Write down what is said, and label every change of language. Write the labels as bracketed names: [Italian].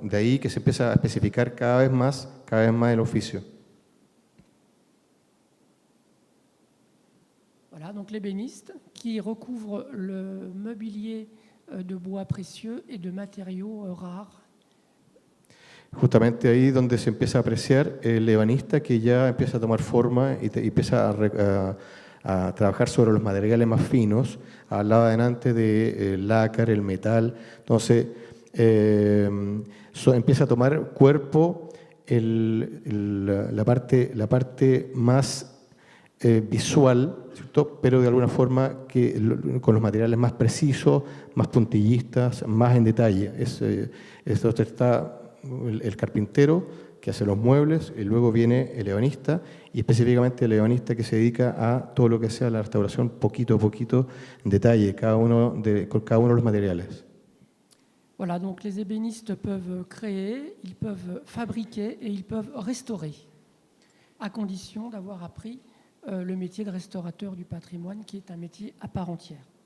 [Spanish] De ahí que se empieza a especificar cada vez más el oficio. [French] Voilà, donc l'ébéniste qui recouvre le mobilier de bois précieux et de matériaux rares. [Spanish] Justamente ahí donde se empieza a apreciar el ebanista que ya empieza a tomar forma y empieza a trabajar sobre los materiales más finos. Hablaba delante del lácar, el metal. Entonces empieza a tomar cuerpo la parte más visual, ¿cierto? Pero de alguna forma con los materiales más precisos, más puntillistas, más en detalle. Esto está el carpintero que hace los muebles, y luego viene el ebanista, y específicamente el ebanista que se dedica a todo lo que sea la restauración poquito a poquito, en detalle, con cada uno de los materiales. [French] Voilà, donc les ébénistes peuvent créer, ils peuvent fabriquer et ils peuvent restaurer, à condition d'avoir appris le métier de restaurateur du patrimoine, qui est un métier à part entière.